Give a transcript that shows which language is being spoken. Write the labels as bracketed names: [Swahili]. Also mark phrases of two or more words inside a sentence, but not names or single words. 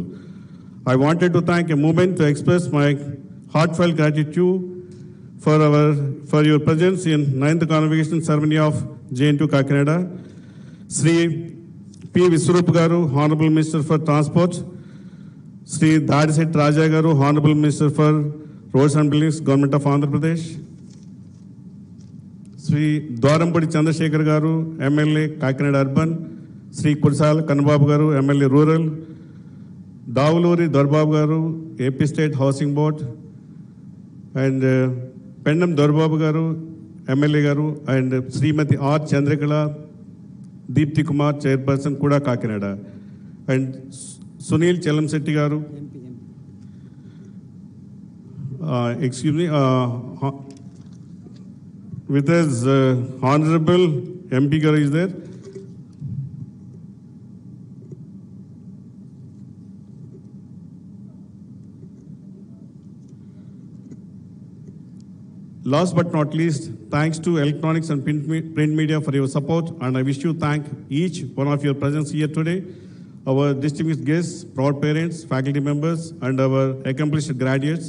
[English] I wanted to take a moment to express my heartfelt gratitude for your presence in 9th convocation ceremony of JNTU Kakinada. Sri P. Viswarup Garu, Honorable Minister for Transport, Sri Dadiset Raja Garu, Honorable Minister for Roads and Buildings, Government of Andhra Pradesh, Sri Dwarampudi Chandrasekhar Garu, MLA Kakinada Urban, Sri Kursal Kanbabu Garu, MLA Rural, Davuluri Dorbabu Garu, AP State Housing Board, and Pendam Dorbabu Garu, MLA Garu, and Srimati R. Chandrakala, Deepthi Kumar, Chairperson Kuda Kakinada, and Sunil Chelamsetti Garu. With us, Honorable MP Garu is there. Last but not least, thanks to electronics and print media for your support, and I wish to thank each one of your presence here today, our distinguished guests, proud parents, faculty members, and our accomplished graduates.